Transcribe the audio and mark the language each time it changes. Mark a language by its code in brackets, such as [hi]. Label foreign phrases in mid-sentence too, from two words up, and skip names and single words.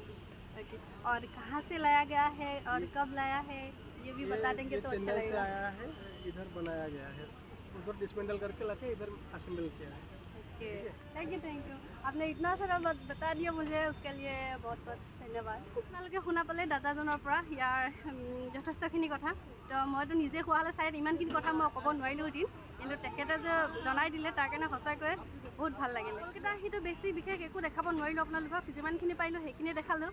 [hi] ओके, और कहाँ से लाया गया है और कब लाया है ये भी बता देंगे ये तो अच्छा चेन्नई से लगेगा। आया है, इधर बनाया गया है, उधर डिसमेंटल करके लाके इधर असेंबल किया है। ओके, [en] thank you. [hi] आपने इतना सारा बता दिया मुझे, उसके लिए बहुत बहुत ধন্যবাদ। [as] আপোনালোকে শুনা পালে দাদাজনৰ পৰা ইয়াৰ যথেষ্টখিনি কথা। তো মইতো নিজে খোৱা হ'লে চাই ইমানখিনি কথা মই ক'ব নোৱাৰিলোঁহেঁতেন, কিন্তু তেখেতে যে জনাই দিলে তাৰ কাৰণে সঁচাকৈ বহুত ভাল লাগিলে। কলকাতা সেইটো বেছি বিশেষ একো দেখাব নোৱাৰিলোঁ আপোনালোকক, যিমানখিনি পাৰিলোঁ সেইখিনি দেখালোঁ।